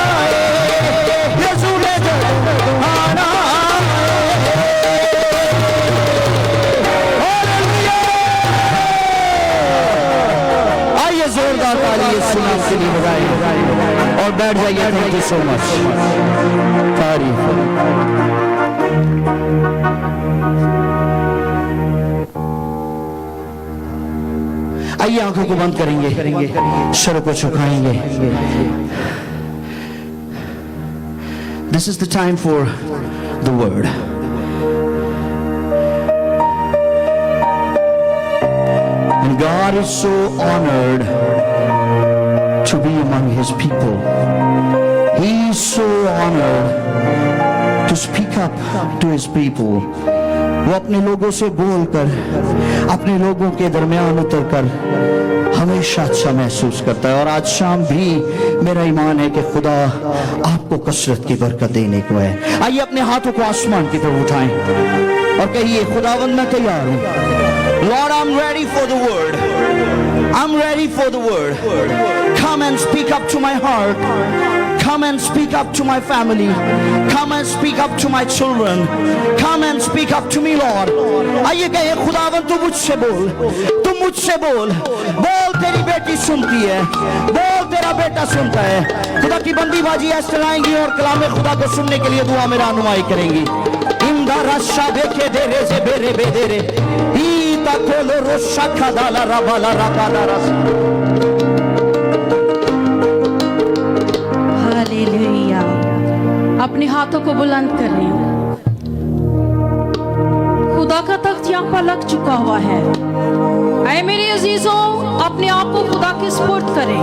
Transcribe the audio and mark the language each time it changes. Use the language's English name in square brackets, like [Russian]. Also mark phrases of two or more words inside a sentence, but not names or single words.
[Hindi] जोरदार ताली यीशु नाम के लिए बजाइए और बैठ जाइए। [English] thank you so much. तारीफ। [Hindi] आइए आंखों को बंद करेंगे, सर को झुकाएंगे। [English] This is the time for the word. And God is so honored to be among His people. He is so honored to speak up to His people. [Hindi] वो अपने लोगों से बोलकर, अपने लोगों के दरमियान उतरकर हमेशा अच्छा महसूस करता है। और आज शाम भी मेरा ईमान है कि खुदा आपको कसरत की बरकत देने को है। आइए अपने हाथों को आसमान की तरफ उठाएं और कहिए खुदावंद मैं तैयार हूं। [English] Lord, I'm ready for the word. I'm ready for the word. Come and speak up to my heart. Come and speak up to my family. Come and speak up to my children. Come and speak up to me, Lord. [Hindi] आइए कहिए खुदावंद तू मुझसे बोल, तू मुझसे बोल। बोल तेरी बेटी सुनती है, बोल तेरा बेटा सुनता है। खुदा की बंदी बाजी ऐसे आएंगी और कलाम खुदा को सुनने के लिए दुआ में रहनुमाई करेंगी। इंदा रशा देखे देरे से बेरे बेदेरे ईता कोलो रोशा खदाला रबाला रकाला रस। हालेलुया। अपने हाथों को बुलंद करें। खुदा का तख्त यहाँ पर लग चुका हुआ है। ऐ मेरे अजीजों, अपने आप को खुदा के सुपुर्द करें।